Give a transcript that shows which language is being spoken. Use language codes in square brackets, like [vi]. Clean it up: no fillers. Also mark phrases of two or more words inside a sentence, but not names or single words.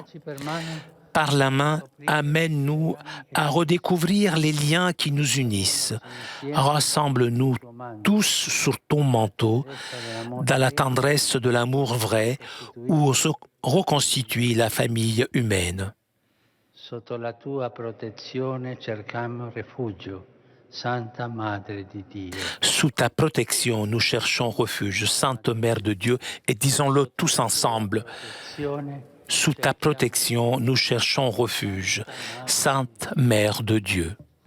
[fr] Par la main, amène-nous à redécouvrir les liens qui nous unissent. Rassemble-nous tous sur ton manteau, dans la tendresse de l'amour vrai, où se reconstitue la famille humaine. [it] Sotto la tua protezione cercam refugio, Santa Madre di Dio. [fr] Sous ta protection, nous cherchons refuge, Sainte Mère de Dieu, et disons-le tous ensemble. Sous ta protection, nous cherchons refuge, Sainte Mère de Dieu.